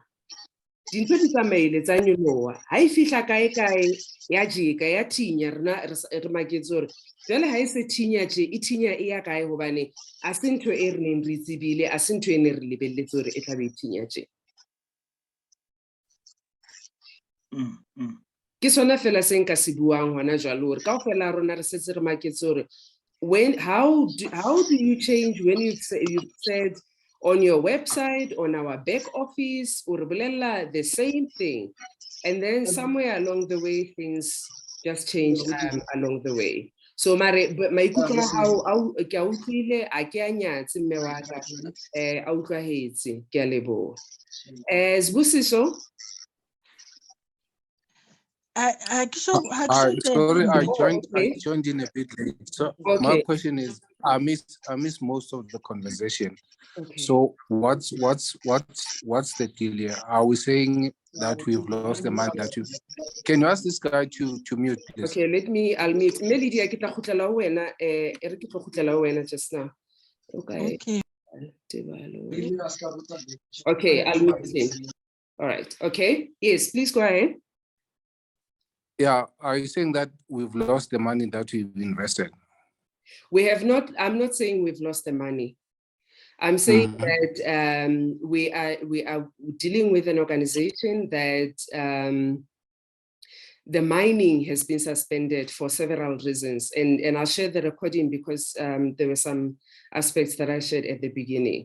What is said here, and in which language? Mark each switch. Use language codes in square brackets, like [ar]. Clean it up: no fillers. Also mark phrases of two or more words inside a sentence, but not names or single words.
[st] Dintho di tsamaile tsa nyoloha, ha e fihla kae ya jeka ya thinya, rena re maketse hore jwale ha e se thinya tje, e thinya e ya kae hobane a se ntho e re neng re tsebile, a se ntho e ne re lebelletse hore e tla be e thinya tje. Ke sona fela se nka se buang hona jwale hore kaofela rona re setse re maketse hore [en] how do you change when you said on your website, on our back office, or the same thing, and then somewhere along the way things just change along the way. [st] So maikutlo hao ke a utlwile, a ke a nyatse mme wa ka, a utlwahetse, ke a leboha. Sibusiso? [en] Sorry, I joined in a bit late. So my question is, I missed most of the conversation. Okay. So what's the deal here? Are we saying that we've lost the money that you? Can you ask this guy to mute, please? Okay, I'll mute. Melody, I get a [st] khutla wena. [en] Eric [st] ke khutla wena [en] just now. Okay. Okay, I'll mute him. All right. Okay. Yes, please go ahead. Yeah, are you saying that we've lost the money that we've invested? We have not. I'm not saying we've lost the money. I'm saying that we are dealing with an organization that the mining has been suspended for several reasons, and I'll share the recording because there were some aspects that I shared at the beginning.